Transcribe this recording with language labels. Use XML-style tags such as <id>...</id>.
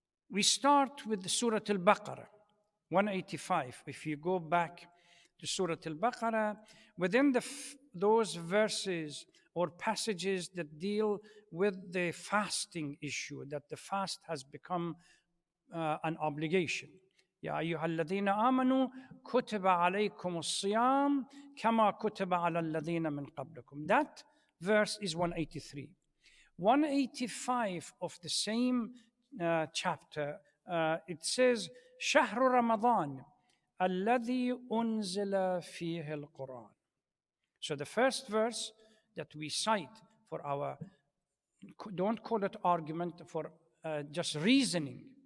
<en>We start with Surah Al-Baqarah, 185. If you go back to Surah Al-Baqarah, within those verses or passages that deal with the fasting issue, that the fast has become an obligation.</en> <ar>يا أيها الذين آمنوا كتب عليكم الصيام كما كتب على الذين من قبلكم.</ar> <en>That verse is 183. 185 of the same chapter, it says</en> <ar>شهر رمضان الذي أنزل فيه القرآن.</ar> <en>So the first verse that we cite for our, don't call it argument, for just reasoning.</en>